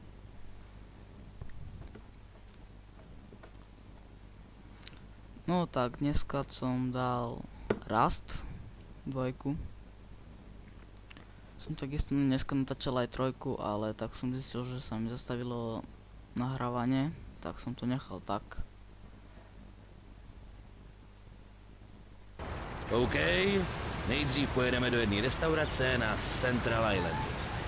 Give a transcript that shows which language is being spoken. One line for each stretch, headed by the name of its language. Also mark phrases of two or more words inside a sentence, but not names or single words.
Slovak: No tak, dneska som dal Rust 2. Som takisto dneska natáčal aj 3, ale tak som zistil, že sa mi zastavilo nahrávanie, tak som to nechal tak.
Czech: OK, nejdřív pojedeme do jedné restaurace na Central Island.